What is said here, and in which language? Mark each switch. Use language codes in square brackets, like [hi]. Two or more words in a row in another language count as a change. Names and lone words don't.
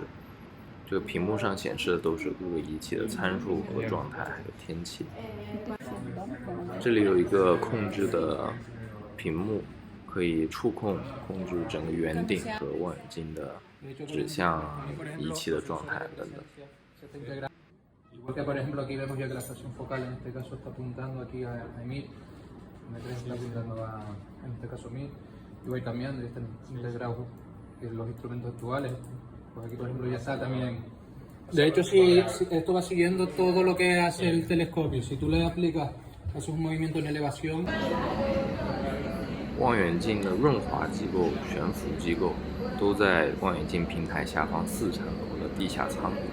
[zh] 这个屏幕上显示的都是各个仪器的参数和状态，还有天气。这里有一个控制的屏幕，可以触控制整个圆顶和望远镜的指向仪器的状态等等。 [es] Igual que por ejemplo aquí vemos ya que la estación focal en este caso está apuntando aquí a EMIR, M3 está apuntando a, en este caso MIR, y va cambiando y está integrado en los instrumentos actuales. Pues aquí por ejemplo ya está también. De hecho, si esto va siguiendo todo lo que hace el telescopio, si tú le aplicas haces un movimiento en elevación. [zh] 望远镜的润滑机构、悬浮机构都在望远镜平台下方4层楼的地下舱里。